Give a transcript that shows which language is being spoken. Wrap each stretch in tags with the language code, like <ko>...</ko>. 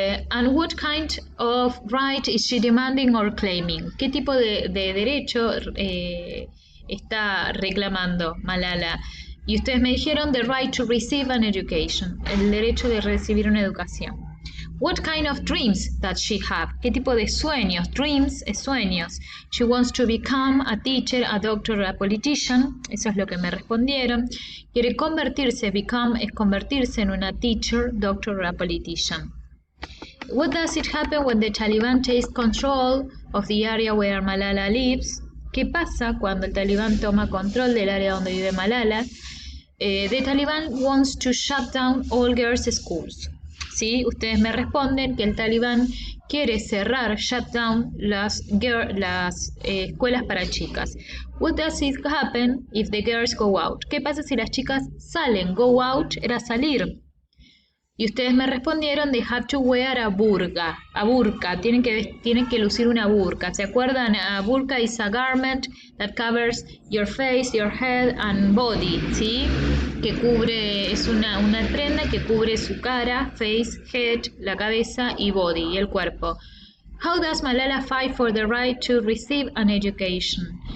<en>And what kind of right is she demanding or claiming?</en> <es>¿Qué tipo de derecho está reclamando Malala? Y ustedes me dijeron</es> <en>the right to receive an education,</en> <es>el derecho de recibir una educación.</es> <en>What kind of dreams does she have?</en> <es>¿Qué tipo de sueños? Dreams es sueños.</es> <en>She wants to become a teacher, a doctor, a politician.</en> <es>Eso es lo que me respondieron. Quiere convertirse, become es convertirse en una</es> <en>teacher, doctor, a politician. What does it happen when the Taliban takes control of the area where Malala lives?</en> <es>¿Qué pasa cuando el Talibán toma control del área donde vive Malala?</es> <en>The Taliban wants to shut down all girls' schools.</en> <es>¿Sí? Ustedes me responden que el Talibán quiere cerrar,</es> <en>shut down,</en> <es>las escuelas para chicas.</es> <en>What does it happen if the girls go out?</en> <es>¿Qué pasa si las chicas salen?</es> <en>Go out</en> <es>era salir. Y ustedes me respondieron,</es> <en>they have to wear a burqa. A burqa,</en> <es>tienen que lucir una burqa. ¿Se acuerdan?</es> <en>A burqa is a garment that covers your face, your head and body, ¿sí?</en> <es>Que cubre, es una prenda que cubre su cara, face, head, la cabeza y body, y el cuerpo.</es> <en>How does Malala fight for the right to receive an education?</en>